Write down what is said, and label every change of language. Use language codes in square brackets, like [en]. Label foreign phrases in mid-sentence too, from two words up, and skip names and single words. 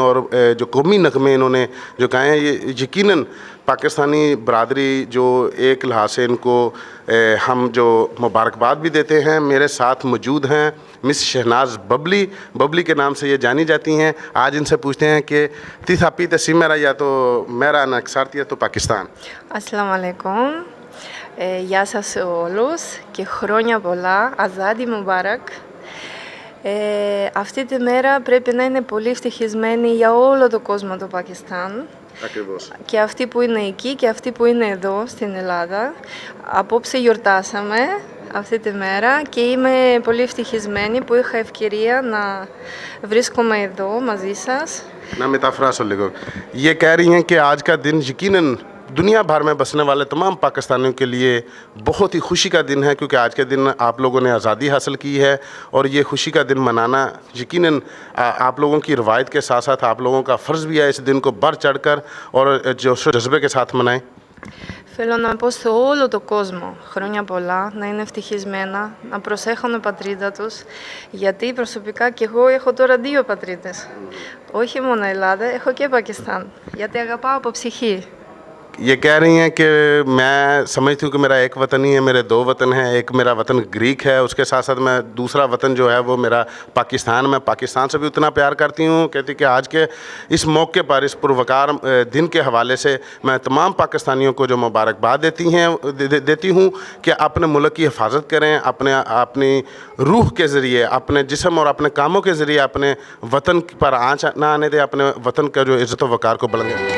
[ur] اور جو قومی نغمے انہوں نے جو گائے ہیں، یہ یقیناً پاکستانی برادری جو ایک لحاظ سے ان کو ہم جو مبارکباد بھی دیتے ہیں. میرے ساتھ موجود ہیں مس شہناز ببلی کے نام سے یہ جانی جاتی ہیں. آج ان سے پوچھتے ہیں کہ تیتھاپی تسیمیرا یا تو میرا نکسارتیا تو پاکستان. [ar] السلام عليكم. [el] Γεια σας όλους και χρόνια πολλά. [ur] آزادی مبارک. [el] Αυτή τη μέρα πρέπει να είναι πολύ ευτυχισμένοι για όλο τον κόσμο του Πακιστάν. Ακριβώς. Και αυτοί που είναι εκεί και αυτοί που είναι εδώ στην Ελλάδα. Απόψε γιορτάσαμε αυτή τη μέρα και είμαι πολύ ευτυχισμένη που είχα ευκαιρία να βρίσκομαι εδώ μαζί σας. میں μεταφράσω λίγο. [ur] یہ کہہ رہی ہیں کہ آج کا دن یقیناً دنیا بھر میں بسنے والے تمام پاکستانیوں کے لیے بہت ہی خوشی کا دن ہے، کیونکہ آج کے دن آپ لوگوں نے آزادی حاصل کی ہے. اور یہ خوشی کا دن منانا یقیناً آپ لوگوں کی روایت کے ساتھ ساتھ آپ لوگوں کا فرض بھی ہے اس دن کو بڑھ چڑھ کر اور جوش و جذبے کے ساتھ منائیں. [el] Θέλω να πω σε όλο τον κόσμο χρόνια πολλά, να είναι ευτυχισμένα, να προσέχουν την πατρίδα τους, γιατί προσωπικά και εγώ έχω τώρα 2 πατρίδες. Όχι μόνο Ελλάδα, έχω και Πακιστάν, γιατί αγαπάω από ψυχή. [ur] یہ کہہ رہی ہیں کہ میں سمجھتی ہوں کہ میرا ایک وطن ہی ہے، میرے دو وطن ہیں، ایک میرا وطن گریک ہے، اس کے ساتھ ساتھ میں دوسرا وطن جو ہے وہ میرا پاکستان، میں پاکستان سے بھی اتنا پیار کرتی ہوں. کہتی کہ آج کے اس موقع پر، اس پروقار دن کے حوالے سے میں تمام پاکستانیوں کو جو مبارکباد دیتی ہوں کہ اپنے ملک کی حفاظت کریں، اپنی روح کے ذریعے، اپنے جسم اور اپنے کاموں کے ذریعے اپنے وطن پر آنچ نہ آنے دیں، اپنے وطن کا جو عزت و وقار کو بلند کریں.